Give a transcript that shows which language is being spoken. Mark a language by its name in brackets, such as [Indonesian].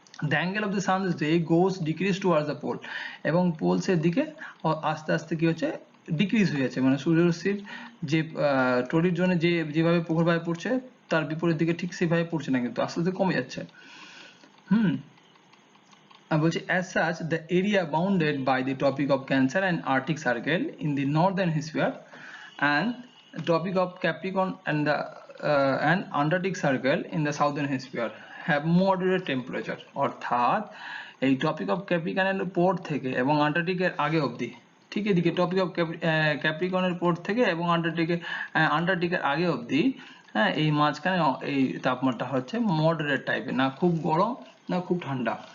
[English] The angle of the sun's ray goes decrease towards the pole, [Bangla] এবং পোলসের দিকে আস্তে আস্তে কি হচ্ছে, ডিক্রিজ হয়ে যাচ্ছে, মানে সূর্যরশ্মির যে টরিড জোনে যেভাবে প্রখরভাবে পড়ছে তার বিপরীত দিকে ঠিক সেভাবে পড়ছে না, কিন্তু আস্তে আস্তে কমে যাচ্ছে। বলছে [English] as such the area bounded by the tropic of Cancer and Arctic Circle in the northern hemisphere and tropic of Capricorn and the and Antarctic Circle in the southern hemisphere have moderate temperature. [Bangla] অর্থাৎ এই topic of ক্যাপ্রিকনের পর থেকে এবং আন্টার্কটিকের আগে অবধি, ঠিক এদিকে topic of ক্যাপ্রিকনের পর থেকে এবং আন্টার্কটিকের আগে অবধি, এই মাঝখানে এই তাপমাত্রা হচ্ছে মডারেট টাইপের, না খুব গরম না খুব ঠান্ডা।